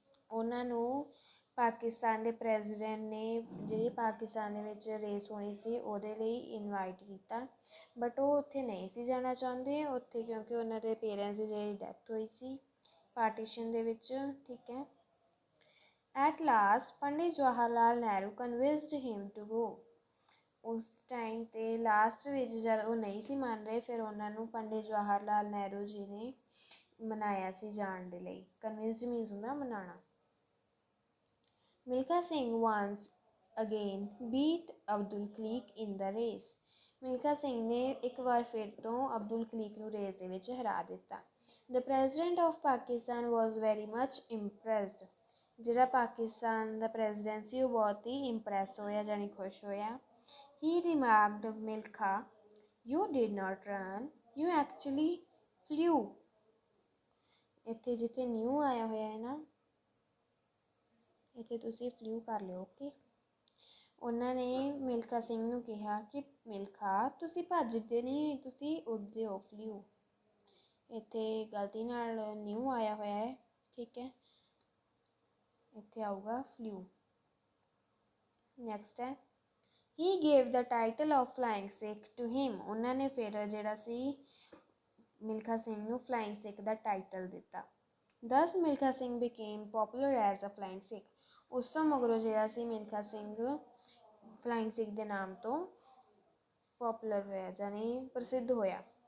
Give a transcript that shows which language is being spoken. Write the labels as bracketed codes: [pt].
[pa] ਉਹਨਾਂ ਨੂੰ ਪਾਕਿਸਤਾਨ ਦੇ ਪ੍ਰੈਜ਼ੀਡੈਂਟ ਨੇ ਜਿਹੜੀ ਪਾਕਿਸਤਾਨ ਦੇ ਵਿੱਚ ਰੇਸ ਹੋਣੀ ਸੀ ਉਹਦੇ ਲਈ ਇਨਵਾਈਟ ਕੀਤਾ, ਬਟ ਉਹ ਉੱਥੇ ਨਹੀਂ ਸੀ ਜਾਣਾ ਚਾਹੁੰਦੇ ਉੱਥੇ ਕਿਉਂਕਿ ਉਹਨਾਂ ਦੇ ਪੇਰੈਂਟਸ ਦੀ ਜਿਹੜੀ ਡੈਥ ਹੋਈ ਸੀ ਪਾਰਟੀਸ਼ਨ ਦੇ ਵਿੱਚ। ਠੀਕ ਹੈ। [en] At last, Pandit Jawaharlal Nehru convinced him to go. [pa] ਉਸ ਟਾਈਮ 'ਤੇ ਲਾਸਟ ਵਿੱਚ ਜਦ ਉਹ ਨਹੀਂ ਸੀ ਮੰਨ ਰਹੇ ਫਿਰ ਉਹਨਾਂ ਨੂੰ ਪੰਡਿਤ ਜਵਾਹਰ ਲਾਲ ਨਹਿਰੂ ਜੀ ਨੇ ਮਨਾਇਆ ਸੀ ਜਾਣ ਦੇ ਲਈ। ਕਨਵਿੰਸਡ ਮੀਨਸ ਹੁੰਦਾ ਮਨਾਉਣਾ। [en] Milkha Singh once again beat Abdul Khalik in the race. [pa] Milkha Singh ਨੇ ਇੱਕ ਵਾਰ ਫਿਰ ਤੋਂ ਅਬਦੁਲ ਖਲੀਕ ਨੂੰ ਰੇਸ ਦੇ ਵਿੱਚ ਹਰਾ ਦਿੱਤਾ। [en] The President of Pakistan was very much impressed. [pa] ਜਿਹੜਾ ਪਾਕਿਸਤਾਨ ਦਾ ਪ੍ਰੈਜ਼ੀਡੈਂਟ ਸੀ ਉਹ ਬਹੁਤ ਹੀ ਇੰਪਰੈਸ ਹੋਇਆ ਜਾਣੀ ਖੁਸ਼ ਹੋਇਆ। [en] He remarked, Milkha, you did not run, you actually flew. [pa] ਇੱਥੇ ਜਿੱਥੇ ਨਿਊ ਆਇਆ ਹੋਇਆ ਹੈ ਨਾ ਇੱਥੇ ਤੁਸੀਂ ਫਲੂ ਕਰ ਲਿਓ। ਓਕੇ। ਉਹਨਾਂ ਨੇ ਮਿਲਖਾ ਸਿੰਘ ਨੂੰ ਕਿਹਾ ਕਿ ਮਿਲਖਾ ਤੁਸੀਂ ਭੱਜਦੇ ਨਹੀਂ ਤੁਸੀਂ ਉੱਡਦੇ ਹੋ ਫਲੂ। ਇੱਥੇ ਗਲਤੀ ਨਾਲ ਨਿਊ ਆਇਆ ਹੋਇਆ ਹੈ। ਠੀਕ ਹੈ। ਇੱਥੇ ਆਊਗਾ ਫਲੂ। ਨੈਕਸਟ ਹੈ [en] he gave the title of flying Sikh to him. [pa] ਉਹਨਾਂ ਨੇ ਫਿਰ ਜਿਹੜਾ ਸੀ ਮਿਲਖਾ ਸਿੰਘ ਨੂੰ ਫਲਾਇੰਗ ਸਿੱਖ ਦਾ ਟਾਈਟਲ ਦਿੱਤਾ। [en] Thus Milkha Singh became popular as a flying Sikh. [pa] ਉਸ ਤੋਂ ਮਗਰੋਂ ਜਿਹੜਾ ਸੀ ਮਿਲਖਾ ਸਿੰਘ ਫਲਾਇੰਗ ਸਿੱਖ ਦੇ ਨਾਮ ਤੋਂ ਪੋਪੂਲਰ ਹੋਇਆ ਜਾਨੀ ਪ੍ਰਸਿੱਧ ਹੋਇਆ।